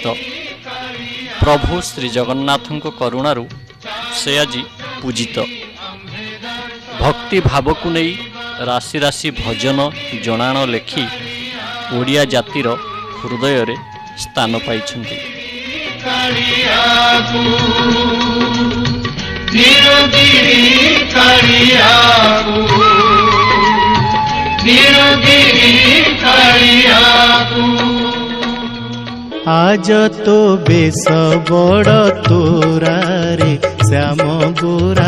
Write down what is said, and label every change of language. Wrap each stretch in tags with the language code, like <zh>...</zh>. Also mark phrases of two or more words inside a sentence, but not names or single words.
<or>ପ୍ରଭୁ ଶ୍ରୀ ଜଗନ୍ନାଥଙ୍କ କରୁଣାରୁ ସେ ଆଜି ପୂଜିତ। ଭକ୍ତି ଭାବକୁ ନେଇ ରାଶି ରାଶି ଭଜନ ଜଣାଣ ଲେଖି ଓଡ଼ିଆ ଜାତିର ହୃଦୟରେ ସ୍ଥାନ ପାଇଛନ୍ତି।</or> <bn>আজ তো বেশ বড় তোরা রে শ্যাম গোরা।</bn>